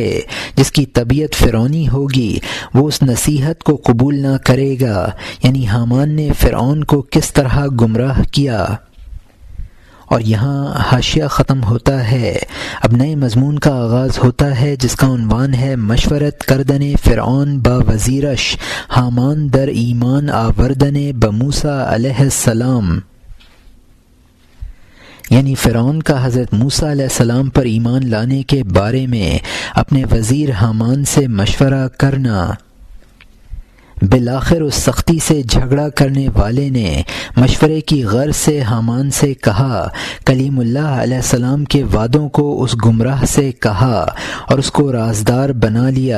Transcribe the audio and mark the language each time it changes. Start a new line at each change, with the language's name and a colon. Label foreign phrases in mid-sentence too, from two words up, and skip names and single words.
Urdu: جس کی طبیعت فرعونی ہوگی وہ اس نصیحت کو قبول نہ کرے گا، یعنی حامان نے فرعون کو کس طرح گمراہ کیا۔ اور یہاں حاشیہ ختم ہوتا ہے۔ اب نئے مضمون کا آغاز ہوتا ہے جس کا عنوان ہے
Persian: مشورت کردن فرعون با وزیرش حامان در ایمان آوردن بموسیٰ علیہ السلام،
Urdu: یعنی فرعون کا حضرت موسیٰ علیہ السلام پر ایمان لانے کے بارے میں اپنے وزیر حامان سے مشورہ کرنا۔ بالآخر اس سختی سے جھگڑا کرنے والے نے مشورے کی غرض سے حامان سے کہا، کلیم اللہ علیہ السلام کے وعدوں کو اس گمراہ سے کہا اور اس کو رازدار بنا لیا۔